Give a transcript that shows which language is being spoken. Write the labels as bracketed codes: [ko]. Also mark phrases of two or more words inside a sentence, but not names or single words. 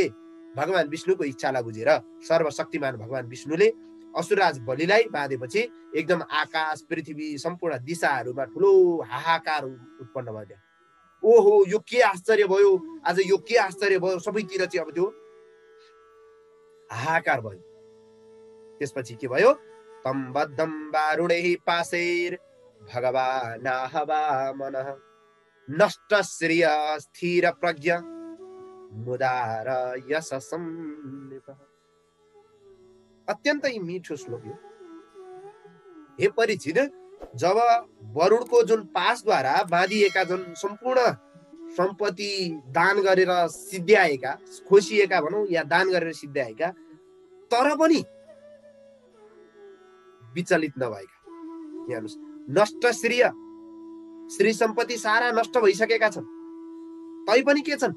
[ne] भगवान विष्णुको इच्छालाई बुझेर सर्वशक्तिमान भगवान विष्णुले असुरराज बलिलाई बाँधेपछि एकदम आकाश पृथ्वी सम्पूर्ण दिशाहरूमा ठुलो हाहाकार उत्पन्न भयो। ओहो यो के आश्चर्य भयो, आज यो के आश्चर्य भयो, सबैतिर चाहिँ अब त्यो हाहाकार भयो। त्यसपछि के भयो? [sa] तम बद्धम बारुणैः पाशैर भगवानाहवा मनः नष्ट श्रिय स्थिर प्रज्ञ मुदार यशसं नृपः। [ne] अत्यन्तै मिठो श्लोक यो। हे परीक्षित, जब वरुणको जुन पासद्वारा बाँधिएका जुन सम्पूर्ण सम्पत्ति दान गरेर सिद्ध्याएका, खोसिएका भनौँ या दान गरेर सिद्ध्याएका, तर पनि विचलित नभएका, हेर्नुहोस्, नष्ट श्री सम्पत्ति सारा नष्ट भइसकेका छन्, तैपनि के छन्?